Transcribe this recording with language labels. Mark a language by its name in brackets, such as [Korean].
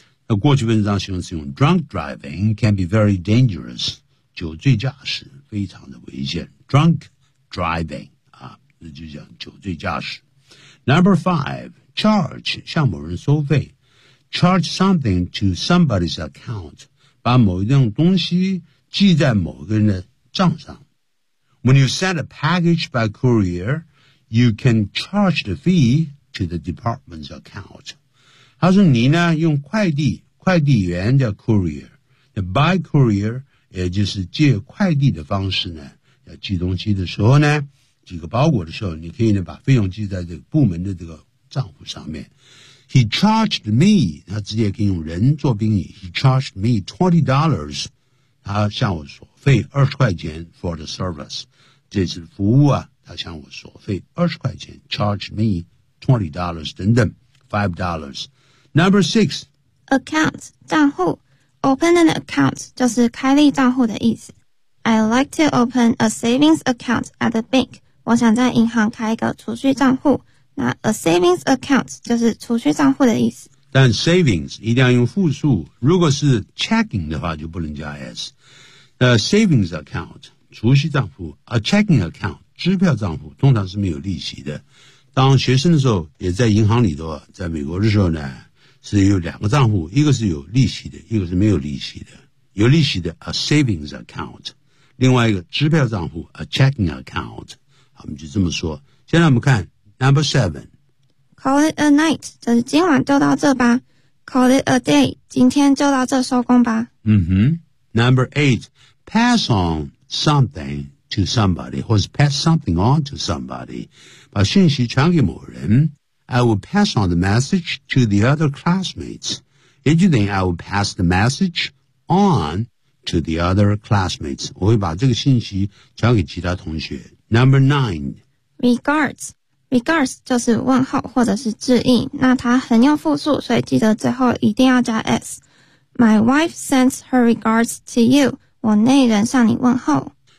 [Chinese] 那过去分词当形容词用 [English] drunk driving can be very dangerous， [Chinese] 酒醉驾驶非常的危险。 drunk driving 啊，那就讲酒醉驾驶。 [English] Number five， charge [Chinese] 向某人收费。 [English] Charge something to somebody's account. [Chinese] 把某一样东西记在某个人的账上。 [English] When you send a package by courier, you can charge the fee to the department's account. [Chinese] 他说你呢用快递员叫 courier. By courier, 也就是借快递的方式呢要寄东西的时候呢寄个包裹的时候你可以呢把费用记在这个部门的这个账户上面。 [English] He charged me, [Chinese] 他直接可以用人做宾语 [English] He charged me $20, [Chinese] 他向我索费$20 [English] for the service. [Chinese] 这次服务啊他向我索费$20, charged me $20, 等等$5. [English] Number six. [Chinese] Account, 账户 [English] Open an account, [Chinese] 就是开立账户的意思。 [English] I like to open a savings account at the bank. [Chinese] 我想在银行开一个储蓄账户。那 a savings account 就是储蓄账户的意思。但 savings 一定要用复数，如果是 checking 的话就不能加 s。 Savings account 储蓄账户 ，a checking account 支票账户通常是没有利息的。当学生的时候也在银行里头，在美国的时候呢，是有两个账户，一个是有利息的，一个是没有利息的。有利息的 a savings account， 另外一个支票账户 a checking account。我们就这么说。现在我们看。 [English] Number seven. [Chinese] Call it a night. 就是今晚就到这吧。Call it a day. 今天就到这收工吧。 [English] Number eight. Pass on something to somebody. 或是 pass something on to somebody. [Chinese] 把信息传给某人。 [English] I will pass on the message to the other classmates. [Chinese] 也就等于 [English] I will pass the message on to the other classmates. [Chinese] 我会把这个信息传给其他同学。 [English] Number nine. [Chinese] Regards. Regards 就是问候或者是致意，那它很用复数，所以记得最后一定要加 s。 [English] My wife sends her regards to you。 [Chinese] 我内人向你问候。